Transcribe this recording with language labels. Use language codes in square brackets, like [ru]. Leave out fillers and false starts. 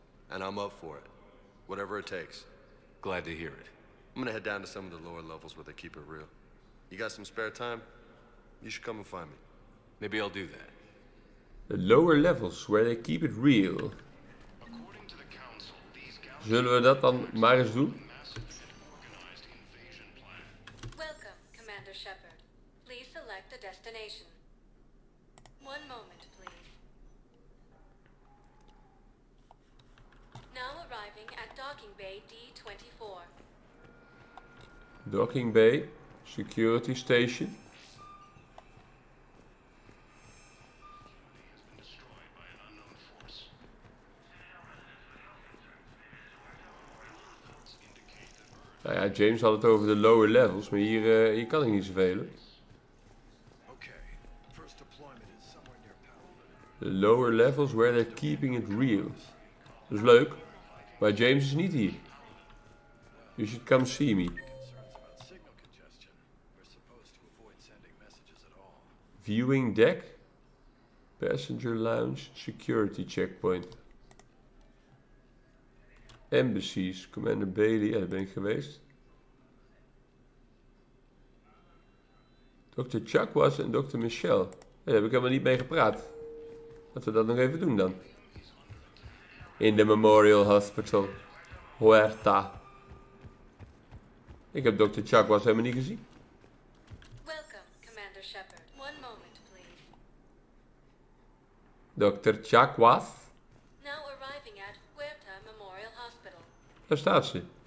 [en] And I'm up for it. Whatever it takes. Glad to hear it. I'm gonna head down to some of the lower levels where they keep it real. You got some spare time? You should come and find me. Maybe I'll do that. The lower levels where they keep it real. [nl] Zullen we dat dan maar eens doen? [en] Welcome, Commander Shepard. Please select a destination. One moment, please. Now arriving at Docking Bay D-24. Docking Bay, security station. [nl] Nou ja, James had het over de lower levels, maar hier kan ik niet zoveel. [en] The lower levels where they're keeping it real. [nl] Dat is leuk, maar James is niet hier. [en] You should come see me. Viewing deck. Passenger lounge. Security checkpoint. Embassies. Commander Bailey. [nl] Ja, daar ben ik geweest. Dr. Chuck was en Dr. Michelle. Ja, daar heb ik helemaal niet mee gepraat. Laten we dat nog even doen dan. In de Memorial Hospital. Huerta. Ik heb Dr. Chuck was helemaal niet gezien. [en] Welcome, Commander Shepard. One moment, please. Dr. Chuck was. Now arriving at Huerta Memorial Hospital. [nl] Daar staat ze.